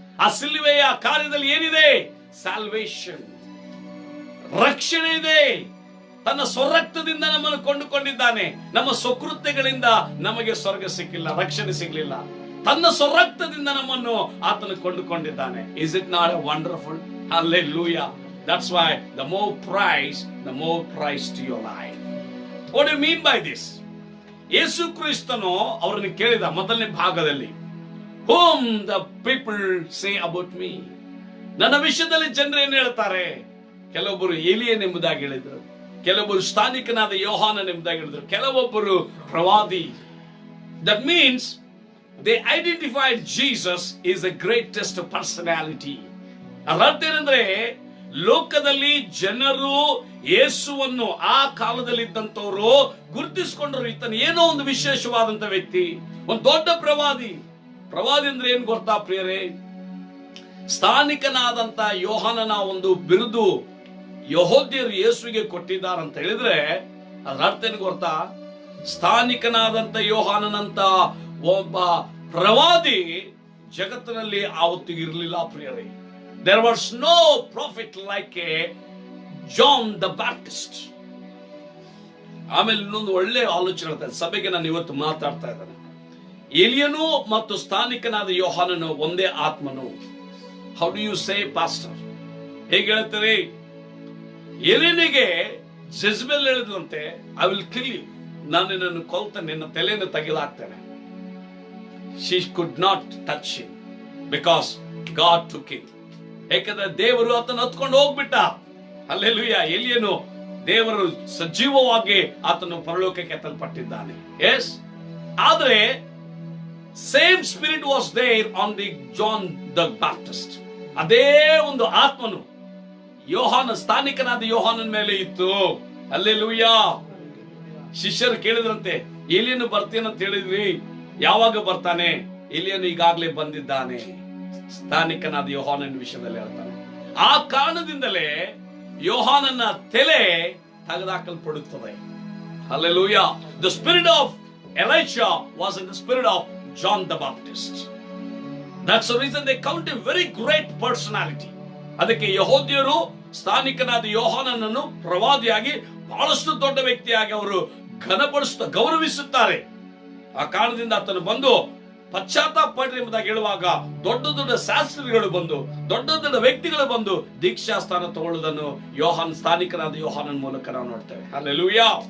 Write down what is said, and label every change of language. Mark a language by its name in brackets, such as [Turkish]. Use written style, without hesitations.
[Kannada] ಆ ಸಿಲುವೆಯ ಕಾರ್ಯದಲ್ಲಿ ಏನಿದೆ? ಸಾಲ್ವೇಷನ್, ರಕ್ಷಣೆ ಇದೆ. ತನ್ನ ಸ್ವರಕ್ತದಿಂದ ನಮ್ಮನ್ನು ಕೊಂಡುಕೊಂಡಿದ್ದಾನೆ. ನಮ್ಮ ಸ್ವಕೃತ್ಯಗಳಿಂದ ನಮಗೆ ಸ್ವರ್ಗ ಸಿಕ್ಕಿಲ್ಲ, ರಕ್ಷಣೆ ಸಿಗಲಿಲ್ಲ. ತನ್ನ ಸ್ವರಕ್ತದಿಂದ ನಮ್ಮನ್ನು ಆತನು ಕೊಂಡುಕೊಂಡಿದ್ದಾನೆ. [English] Is it not wonderful? [Kannada] Hallelujah. [English] That's why the more price to your life. What do you mean by this? [Kannada] ಯೇಸು ಕ್ರಿಸ್ತನು ಅವರನ್ನು ಕೇಳಿದ ಮೊದಲನೇ ಭಾಗದಲ್ಲಿ, [English] whom the people say about me. [Kannada] ನನ್ನ ವಿಷಯದಲ್ಲಿ ಜನರು ಏನು ಹೇಳ್ತಾರೆ? ಕೆಲವೊಬ್ಬರು ಏಲಿಯನ್ ಎಂಬುದಾಗಿ ಹೇಳಿದರು, ಕೆಲವೊಬ್ಬರು ಸ್ಥಾನಿಕನಾದ ಯೋಹಾನನ್ ಎಂಬುದಾಗಿ ಹೇಳಿದರು, ಕೆಲವೊಬ್ಬರು ಪ್ರವಾದಿ. [English] That means they identified Jesus is the greatest personality. [Kannada] ಅರ್ಥ ಏನಂದ್ರೆ, ಲೋಕದಲ್ಲಿ ಜನರು ಯೇಸುವನ್ನು ಆ ಕಾಲದಲ್ಲಿ ಇದ್ದಂತವರು ಗುರುತಿಸಿಕೊಂಡರು, ಈತನ ಏನೋ ಒಂದು ವಿಶೇಷವಾದಂತ ವ್ಯಕ್ತಿ, ಒಂದು ದೊಡ್ಡ ಪ್ರವಾದಿ. ಪ್ರವಾದಿ ಅಂದ್ರೆ ಏನ್ ಗೊತ್ತಾ ಪ್ರಿಯರೇ? ಸ್ಥಾನಿಕನಾದಂತ ಯೋಹಾನನ ಒಂದು ಬಿರುದು ಯಹೂದ್ಯರು ಯೇಸುವಿಗೆ ಕೊಟ್ಟಿದ್ದಾರಂತ ಹೇಳಿದ್ರೆ ಅದರ ಅರ್ಥ ಏನು ಗೊತ್ತಾ? ಸ್ಥಾನಿಕನಾದಂತ ಯೋಹಾನನಂತ ಒಬ್ಬ ಪ್ರವಾದಿ ಜಗತ್ತಿನಲ್ಲಿ ಆವತ್ತಿಗೆ ಇರಲಿಲ್ಲ ಪ್ರಿಯರೇ. [English] There was no prophet like a John the Baptist. [Kannada] ಆಮೇಲೆ ಇನ್ನೊಂದು ಒಳ್ಳೆ ಆಲೋಚನೆ ಹೇಳ್ತಾರೆ ಸಭೆಗೆ, ನಾನು ಇವತ್ತು ಮಾತಾಡ್ತಾ ಇದ್ದೇನೆ. ಎಲಿಯನು ಮತ್ತು ಸ್ಥಾನಿಕನಾದ ಯೋಹಾನನು ಒಂದೇ ಆತ್ಮನು. [English] How do you say pastor? [Kannada] ಹೇಗೆ ಹೇಳ್ತಾರೆ? ಎಲಿಯನಿಗೆ ಜೆಜಬೆಲ್ ಹೇಳಿದಂತೆ, [English] I will kill you, [Kannada] ನಾನು ನಿನ್ನನ್ನು ಕೊಲ್ತೇನೆ, ನಿನ್ನ ತಲೆಯನ್ನು ತೆಗೆದಾಕ್ತೇನೆ. [English] She could not touch him because God took him. [Kannada] ಯಾಕಂದ್ರೆ ದೇವರು ಆತನ ಹತ್ಕೊಂಡು ಹೋಗ್ಬಿಟ್ಟ. ಹಲ್ಲೆಲೂಯಾ. ಎಲಿಯನು ದೇವರು ಸಜೀವವಾಗಿ ಆತನು ಪರಲೋಕಕ್ಕೆ ಎತ್ತಲ್ಪಟ್ಟಿದ್ದಾನೆ. [English] Yes, ಆದ್ರೆ same spirit was there on the John the Baptist. [Kannada] ಅದೇ ಒಂದು ಆತ್ಮನು ಯೋಹಾನ, ಸ್ಥಾನಿಕನಾದ ಯೋಹಾನನ ಮೇಲೆ ಇತ್ತು. ಹಲ್ಲೆಲೂಯಾ. ಶಿಷ್ಯರು ಕೇಳಿದ್ರಂತೆ, ಎಲಿಯನು ಬರ್ತೇನಂತ ಹೇಳಿದ್ರಿ, ಯಾವಾಗ ಬರ್ತಾನೆ? ಎಲಿಯನು ಈಗಾಗಲೇ ಬಂದಿದ್ದಾನೆ. ಸ್ಥಾನಿಕನಾದ ಯೋಹಾನನ ವಿಷಯದಲ್ಲಿ ಹೇಳ್ತಾನೆ. ಆ ಕಾರಣದಿಂದಲೇ ಯೋಹಾನನ ತಲೆ ತೆಗೆದುಹಾಕಲ್ಪಡುತ್ತದೆ. Hallelujah. [English] The spirit of Elijah was in the spirit of John the Baptist. That's the reason they count a very great personality. [Kannada] ಅದಕ್ಕೆ ಯಹೂದ್ಯರು ಸ್ಥಾನಿಕನಾದ ಯೋಹಾನನನ್ನು ಪ್ರವಾದಿಯಾಗಿ ಬಹಳಷ್ಟು ದೊಡ್ಡ ವ್ಯಕ್ತಿಯಾಗಿ ಅವರು ಗೌರವಿಸುತ್ತಾರೆ. ಆ ಕಾರಣದಿಂದ ಆತನು ಬಂದು ಪಶ್ಚಾತ್ತಾಪ ಪಡ್ರಿ ಎಂಬುದಾಗಿ ಹೇಳುವಾಗ ದೊಡ್ಡ ದೊಡ್ಡ ಶಾಸ್ತ್ರಿಗಳು ಬಂದು, ದೊಡ್ಡ ದೊಡ್ಡ ವ್ಯಕ್ತಿಗಳು ಬಂದು ದೀಕ್ಷಾ ಸ್ಥಾನ ತಗೊಳ್ಳುವುದನ್ನು ಸ್ಥಾನಿಕನಾದ ಯೋಹಾನನ ಮೂಲಕ ನಾವು ನೋಡ್ತೇವೆ. ಹಲ್ಲೆಲೂಯಾ.